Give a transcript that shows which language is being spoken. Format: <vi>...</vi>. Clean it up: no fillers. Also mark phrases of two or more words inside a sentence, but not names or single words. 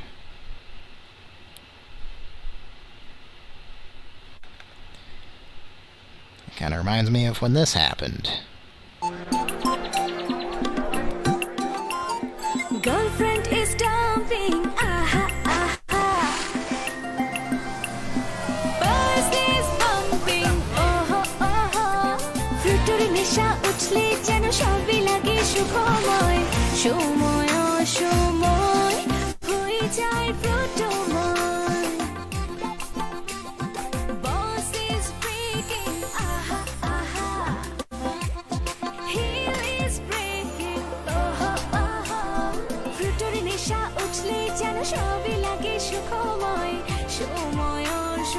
<en>Kind of reminds me of when this happened. Girlfriend is dumping, aha, aha. Buzz is bumping, oh, oh, oh.</en> <bn>ফ্রুটারি নেশা উঠলে যেন সবই লাগে শুভময়. সময়, ও, সময়, হয়ে যায় ফ্রুটোময়.</bn> <en>Buzz is breaking, aha, aha. Heel is breaking, oh, oh, oh.</en> <bn>ফ্রুটারি নেশা উঠলে যেন সবই লাগে শুভময়. Shomoy, oh,</bn>